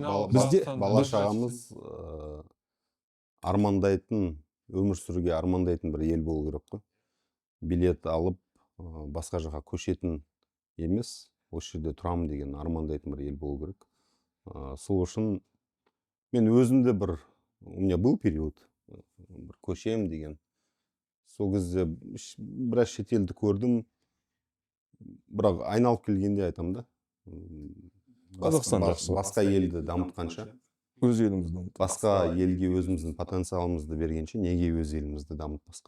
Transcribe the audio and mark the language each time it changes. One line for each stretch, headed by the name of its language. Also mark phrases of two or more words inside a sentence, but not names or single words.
Kazakh: Бізде бала-шағамыз армандайтын, өмір сүруге армандайтын бір ел болу керек қой. Билет алып, басқа жаққа көшетін емес, осы жерде тұрамын деген армандайтын бір ел болу керек. Сол үшін мен өзімде
Russian: у меня был период,
Kazakh: бір көшем деген. Сол кезде біраз шетелді көрдім, бірақ айналып келгенде айтам да. Басқа елді дамытқанша. Өз елімізді басқа елге өзіміздің потенциалымызды бергенше, неге өз елімізді дамытпасқа?